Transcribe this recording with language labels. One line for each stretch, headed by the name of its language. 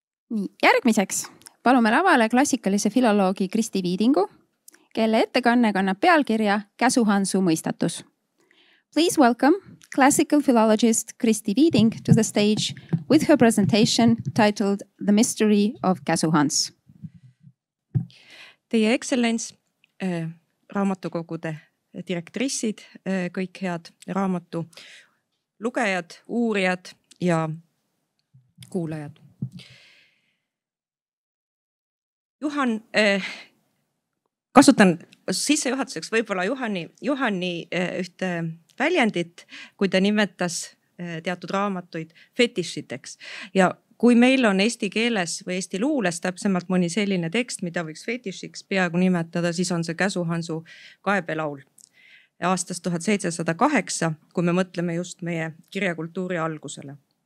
Estonian: Nii, järgmiseks palume lavale klassikalise filoloogi Kristi Viidingu, kelle ettekanne kannab pealkirja Käsu-Hansu mõistatus.
English: Please welcome classical philologist Kristi Viiding to the stage with her presentation titled The Mystery of Käsu-Hans.
Estonian: Teie ekstsellents, raamatukogude direktrissid, kõik head raamatu lugejad, uurijad ja kuulajad. Juhan, kasutan sissejuhatuseks võib-olla Juhani ühte väljendit, kui ta nimetas teatud raamatuid fetišiteks ja kui meil on eesti keeles või eesti luules täpsemalt mõni selline tekst, mida võiks fetišiks peaaegu nimetada, siis on see Käsu-Hansu kaebelaul aastast 1708, kui me mõtleme just meie kirjakultuuri algusele.